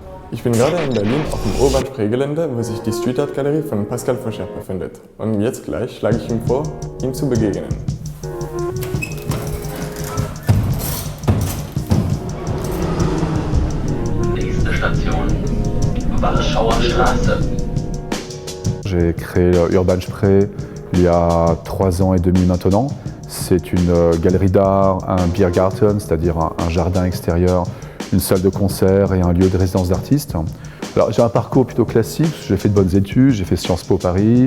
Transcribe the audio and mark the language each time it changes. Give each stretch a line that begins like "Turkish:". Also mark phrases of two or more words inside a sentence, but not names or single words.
German: Ich bin gerade in Berlin auf dem Urban-Spree-Gelände, wo sich die Street Art Galerie von Pascal Faucher befindet. Und jetzt gleich schlage ich ihm vor, ihm zu begegnen. Nächste Station, Warschauer Straße.
French: J'ai créé Urban Spree il y a 3 ans et demi maintenant. C'est une galerie d'art, un Biergarten, c'est-à-dire un jardin extérieur, une salle de concert et un lieu de résidence d'artistes. Alors j'ai un parcours plutôt classique, j'ai fait de bonnes études, j'ai fait Sciences Po Paris.